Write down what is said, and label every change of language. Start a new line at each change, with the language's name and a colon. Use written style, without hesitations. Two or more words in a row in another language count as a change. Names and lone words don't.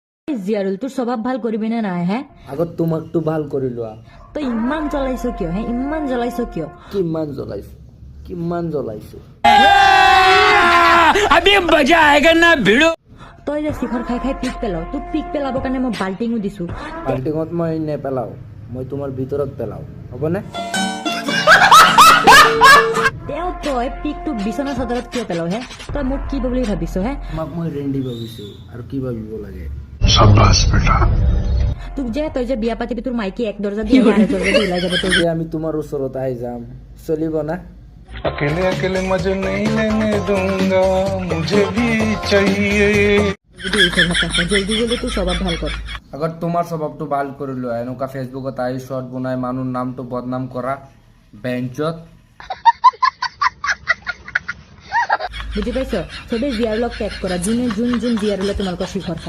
Assamese: জিয়াৰুল তোৰ স্বভাৱ ভাল কৰিবি নে নাই হে আগত তোমাকতো ভাল কৰি লোৱা তই ইমান জ্বলাইছ কিয় হে ইমান জ্বলাইছ কিয় কিমান জ্বলাইছো
Hindi: अभी मजा आएगा ना भिड़ो
Assamese: তই যে শিখৰ খাই খাই পিক পেলাও তোক পিক পেলাবৰ কাৰণে মই বাল্টিঙো দিছো বাল্টিঙত মই নেপেলাও মই তোমাৰ ভিতৰত পেলাও হ'বনে তেওঁ তই পিকটো বিচনা চাদৰত কিয় পেলাও হে তই মোক কি বুলি ভাবিছ হে তোমাক মই ৰেণ্ডি ভাবিছো আৰু কি ভাবিব লাগে তোক যে তই যে বিয়া পাতিবি তোৰ মাইকী এক দৰ্জা দি আন দৰ্জা দি ওলাই যাব তোৰ যে আমি তোমাৰ ওচৰত আহি যাম চলিব না
Hindi: अकेले अकेले मजे नहीं लेने दूंगा मुझे भी चाहिए जल्दी जल्दी
Assamese: তোৰ স্বভাৱ ভাল কৰ আগত তোমাৰ স্বভাৱটো ভাল কৰি লোৱা এনেকুৱা ফেচবুকত আহি শ্বৰ্ট বনাই মানুহৰ নামটো বদনাম কৰা বেঞ্চত বুজি পাইছ চবে জিয়াৰুলক টেগ কৰা যোনে যোন জিয়াৰুলে তোমালোকৰ শিখৰ খায়